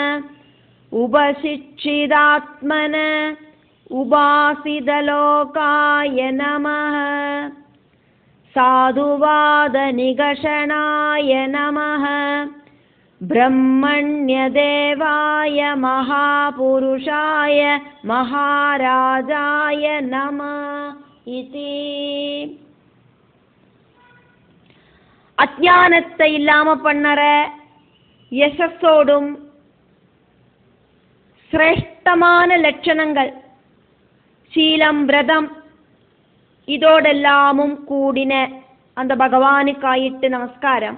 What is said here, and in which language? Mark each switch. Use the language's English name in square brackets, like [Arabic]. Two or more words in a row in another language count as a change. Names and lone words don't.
[Sanskrit] उपशिक्षितात्मन उपासितलोकाय नमः. साधुवादनिगषणाय नमः. ब्रह्मण्यदेवाय महापुरुषाय महाराजाय नमः इति. [Tamil] அஞ்ஞானத்தை இல்லாம பண்ணற யசஸோடும் சிரேஷ்டமான லட்சணங்கள் சீலம் விரதம் இதோடெல்லாமும் கூடின அந்த பகவானுக்காயிட்டு நமஸ்காரம்.